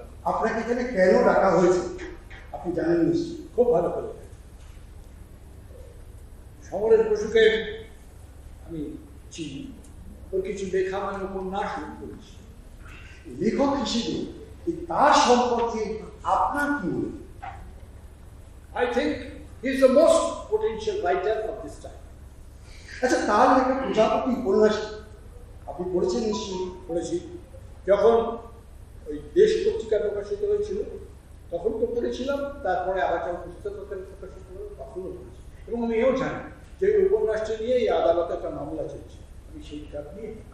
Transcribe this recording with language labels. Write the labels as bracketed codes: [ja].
[bn] আপনাকে এখানে কেন ডাকা হয়েছে আপনি জানেন নিশ্চয়ই। খুব ভালো করে সমরেশ বসুকে আমি চিনি, ওর কিছু লেখা আমি উপন্যাস শুরু করেছি। লেখক হিসেবে তার সম্পর্কে আপনার কি মনে? [en] I think he is the most potential writer of this time. [bn] আচ্ছা, তার লেখা প্রজাপতি উপন্যাস আপনি পড়েছেন নিশ্চয়ই? পড়েছি। যখন ওই দেশ পত্রিকা প্রকাশিত হয়েছিল তখন তো পড়েছিলাম, তারপরে আবার যখন পুস্তক প্রকাশিত হলো তখনও পড়েছি। এবং আমি এও জানি যে ওই উপন্যাসটি নিয়ে এই আদালতে একটা মামলা চলছে, আমি সেই কাজ নিয়ে